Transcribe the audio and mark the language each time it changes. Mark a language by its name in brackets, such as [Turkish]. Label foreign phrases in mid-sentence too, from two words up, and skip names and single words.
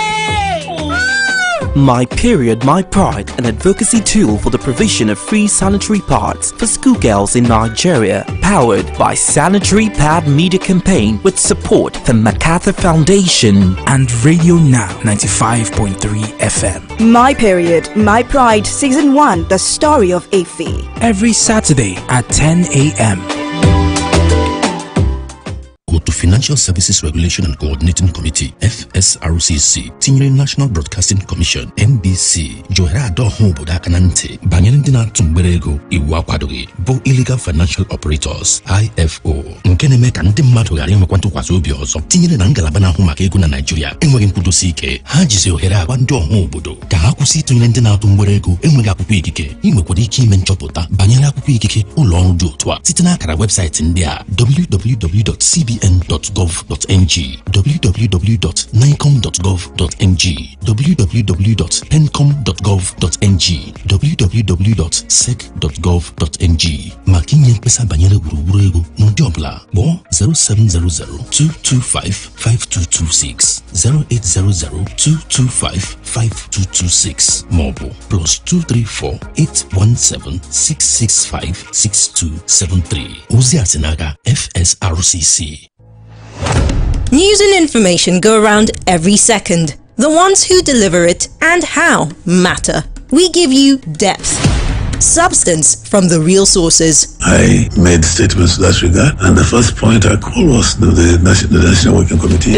[English] My Period, My Pride, an advocacy tool for the provision of free sanitary pads for schoolgirls in Nigeria, powered by Sanitary Pad Media Campaign with support from MacArthur Foundation and Radio Now 95.3 FM. My Period, My Pride, Season 1, The Story of Ife. Every Saturday at 10 a.m. Go to [Igbo] Financial Services Regulation and Coordinating Committee FSRCC tinyere National Broadcasting Commission NBC johere ado ho obodo aka na ntị banyere ndị na-atụ mgbere ego iwu akwadoghị bụ Illegal Financial Operators IFO nke na-eme ka ndị mmadụ ghara inwekwa ntụkwasị obi ọzọ tinyere na ngalaba na-ahụ maka ego na Nigeria enweghị nkwudosi ike ha jizi ohere agwa ndị ọha obodo ka ha kwụsị ịtụnyere ndị na-atụ mgbere ego enweghị akwụkwọ ikike inwekwara ike ime nchọpụta banyere akwụkwọ ikike ụlọ ọrụ dị otu a site n'akara webụsaịtị ndị a www.cbn.gov.ng, www.nicom.gov.ng, www.pencom.gov.ng, www.sec.gov.ng. maka inye mkpesa banyere gburugburu ego n'ụdị ọbụla kpọọ 07002255226 08002255226 maọbụ +234-817-665-6273. ozi a si n'aka FSRCC. [English] News and information go around every second. The ones who deliver it and how matter. We give you depth, substance from the real sources. I made statements in that regard, and the first point I called was the National Working Committee.